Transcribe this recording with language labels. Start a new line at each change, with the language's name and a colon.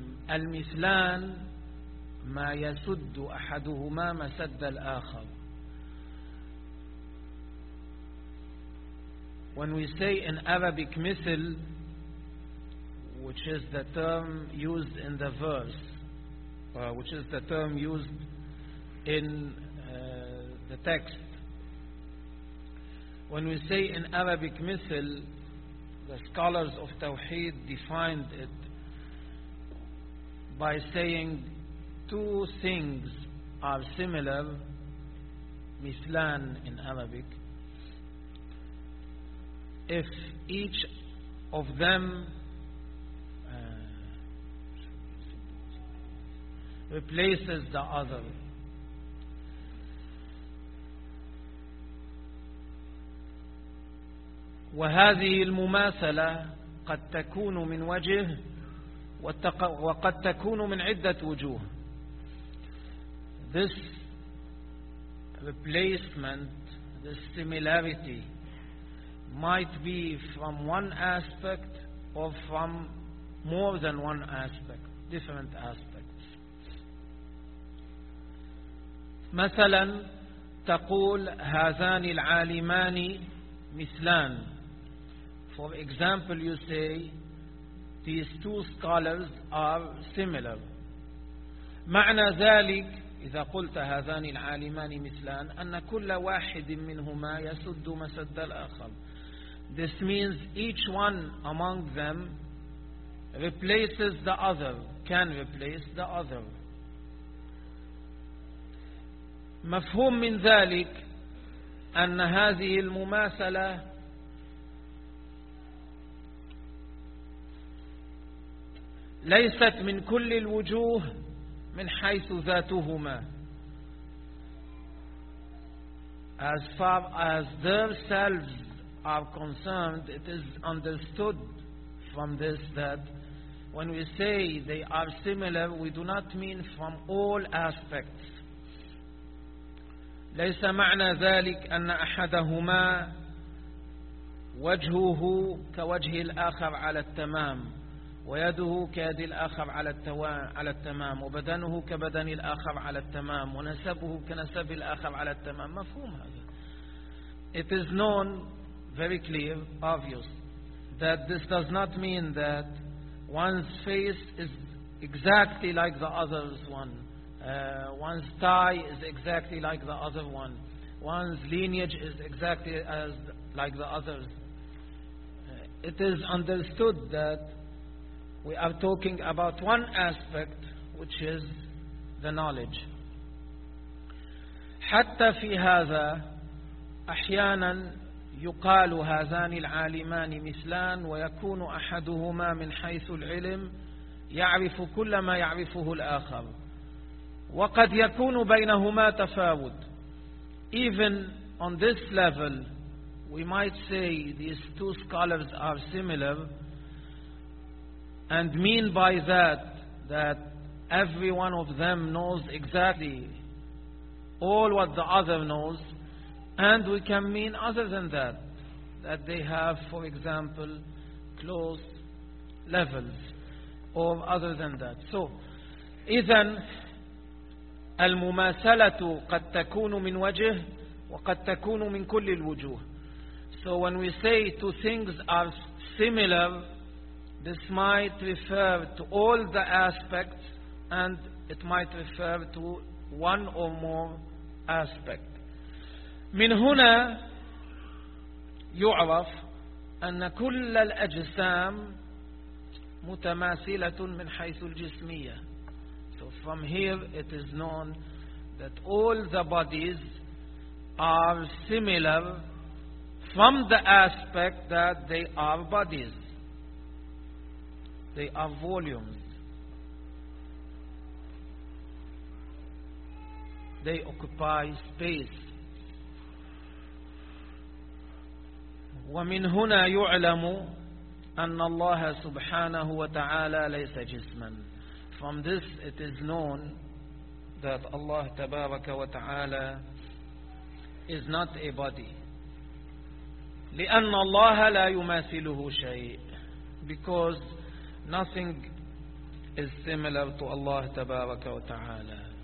Arabic: المثلان ما يسد أحدهما مسد الآخر.
English: When we say in Arabic مثل, which is the term used in the verse, which is the term used in the text. When we say in Arabic مثل, the scholars of Tawheed defined it by saying two things are similar, مثلان in Arabic, if each of them replaces the other.
Arabic: وهذه المماثلة قد تكون من وجه وقد تكون من عدة وجوه.
English: This replacement, this similarity might be from one aspect or from more than one aspect, different aspects.
Arabic: مثلا تقول هذان العالمان مثلان.
English: For example, you say these two scholars are similar.
Arabic: معنى ذلك إذا قلت هذان العالمان مثلان أن كل واحد منهما يسد مسد الآخر.
English: This means each one among them replaces the other, can replace the other.
Arabic: مفهوم من ذلك أن هذه المماثلة ليست من كل الوجوه من حيث ذاتهما.
English: As far as themselves are concerned, it is understood from this that when we say they are similar, we do not mean from all aspects.
Arabic: ليس معنى ذلك أن أحدهما وجهه كوجه الآخر على التمام ويده كيد الآخر على التمام وبدنه كبدن الآخر على التمام ونسبه كنسب الآخر على التمام. مفهوم هذا.
English: It is known, very clear, obvious, that this does not mean that one's face is exactly like the other's one. One's tie is exactly like the other one. One's lineage is exactly as like the others. It is understood that we are talking about one aspect, which is the knowledge.
Arabic: حتى في هذا أحيانا يقال هذان العالمان مثلان ويكون أحدهما من حيث العلم يعرف كل ما يعرفه الآخر وقد يكون بينهما تفاوت.
English: Even on this level we might say these two scholars are similar and mean by that that every one of them knows exactly all what the other knows, and we can mean other than that, that they have, for example, close levels, or other than that. So,
Arabic: إذن المماثلة قد تكون من وجه وقد تكون من كل الوجوه.
English: So when we say two things are similar, this might refer to all the aspects, and it might refer to one or more aspects.
Arabic: من هنا يعرف أن كل الأجسام متماثلة من حيث الجسمية.
English: So from here it is known that all the bodies are similar from the aspect that they are bodies. They are volumes. They occupy space.
Arabic: ومن هنا يعلم أن الله سبحانه وتعالى ليس جسما.
English: From this it is known that Allah
Arabic: تبارك وتعالى
English: is not a body.
Arabic: لأن الله لا يماثله شيء.
English: Because nothing is similar to Allah
Arabic: تبارك وتعالى.